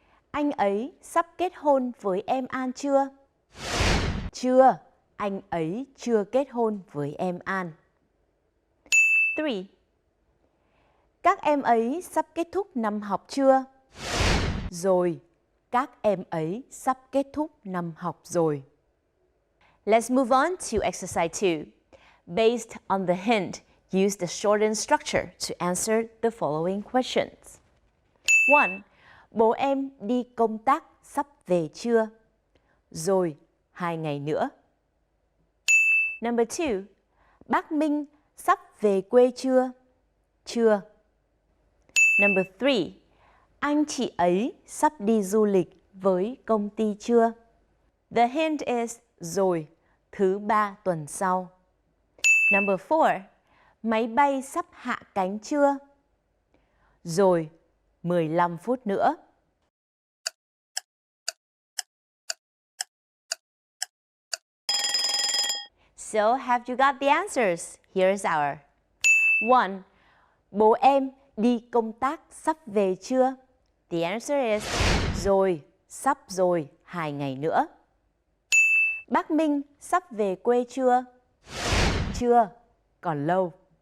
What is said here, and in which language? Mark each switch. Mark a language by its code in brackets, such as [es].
[vi] Anh ấy sắp kết hôn với em An chưa? Chưa, anh ấy chưa kết hôn với em An. 3. Các em ấy sắp kết thúc năm học chưa? Rồi, các em ấy sắp kết thúc năm học rồi. [en] Let's move on to exercise 2. Based on the hint, use the shortened structure to answer the following questions. 1. [vi] Bố em đi công tác sắp về chưa? Rồi, 2 ngày nữa. [en] Number 2. [vi] Bác Minh sắp về quê chưa? Chưa. [en] Number 3. [vi] Anh chị ấy sắp đi du lịch với công ty chưa? [en] The hint is [vi] rồi, thứ 3 tuần sau. [en] Number 4. [vi] Máy bay sắp hạ cánh chưa? Rồi, 15 phút nữa. [en] So, have you got the answers? Here's our. 1. [vi] Bố em đi công tác sắp về chưa? [en] The answer is [vi] rồi, sắp rồi, 2 ngày nữa. Bác Minh sắp về quê chưa? Chưa, còn lâu.